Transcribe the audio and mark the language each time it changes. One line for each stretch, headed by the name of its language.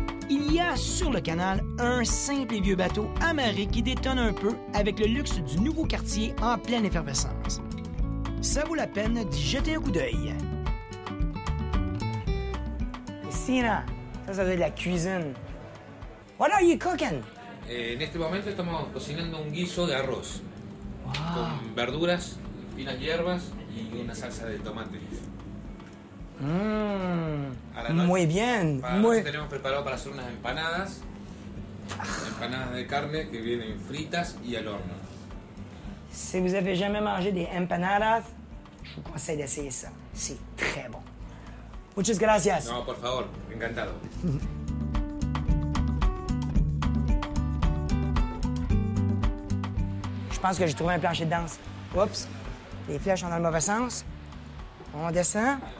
French: Il y a sur le canal un simple et vieux bateau amarré qui détonne un peu avec le luxe du nouveau quartier en pleine effervescence. Ça vaut la peine d'y jeter un coup d'œil. Cristina, ça doit être la cuisine.
English: What are you cooking?
Spanish: En este momento estamos cocinando un guiso de arroz con verduras, finas hierbas y una salsa de tomate. A la noche- Muy bien. Para la Muy... noche tenemos preparado para hacer unas empanadas de carne que vienen fritas y al horno.
French: Si vous avez jamais mangé des empanadas, je vous conseille d'essayer ça. C'est très bon.
Spanish: Muchas gracias. No, por favor, encantado.
French: Je pense que j'ai trouvé un plancher de danse. Oups. Les flèches sont dans le mauvais sens. On descend.